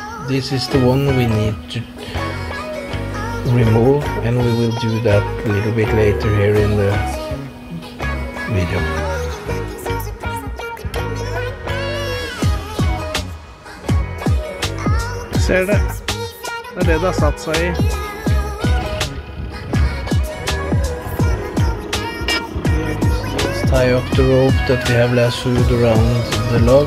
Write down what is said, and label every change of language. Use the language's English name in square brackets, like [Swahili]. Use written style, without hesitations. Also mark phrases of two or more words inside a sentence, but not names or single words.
[English] This is the one we need to remove, and we will do that a little bit later here in the video. [Norwegian] Ser det? Det det har satt seg I. [English] Tie up the rope that we have lassoed around the log.